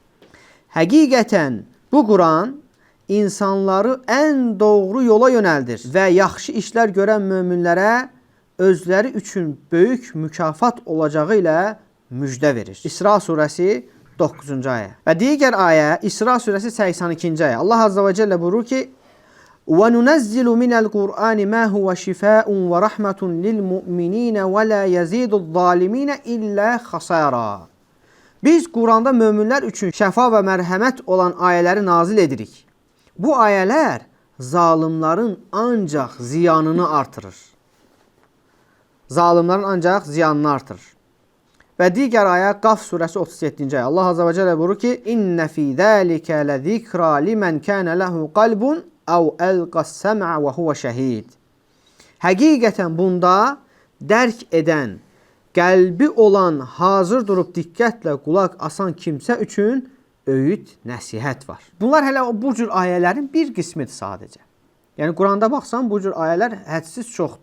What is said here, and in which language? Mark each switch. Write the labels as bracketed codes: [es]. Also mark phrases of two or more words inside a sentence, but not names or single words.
[az] Həqiqətən bu Quran insanları ən doğru yola yönəldir və yaxşı işlər görən möminlərə özləri üçün böyük mükafat olacağı ilə müjdə verir. İsra surəsi 9-cu ayə. Və digər ayə İsra surəsi 82-ci ayə. Allah Azza və Cəllə buyurur ki: [ar] وَنُنَزِّلُ مِنَ الْقُرْآنِ مَا هُوَ شِفَاءٌ وَرَحْمَةٌ لِلْمُؤْمِنِينَ وَلَا يَزِيدُ الظَّالِمِينَ إِلَّا خَسَارًا. [az] Biz Quranda möminlər üçün şəfa və mərhəmət olan ayələri nazil edirik. Bu ayələr zalimların ancaq ziyanını artırır. Zalimların ancaq ziyanını artırır. Və digər ayə Qaf surəsi 37-ci ayə. Allah azza və cəllə buyurur ki: [ar] "إن في ذلك لذكرى لمن كان له قلب أو ألقى السمع وهو شهيد." [az] Həqiqətən bunda dərk edən, qəlbi olan, hazır durub diqqətlə qulaq asan kimsə üçün öyüd, nəsihət var. Bunlar hələ bu cür ayələrin bir qismidir sadəcə. Yəni Quranda baxsan bu cür ayələr hədsiz çoxdur.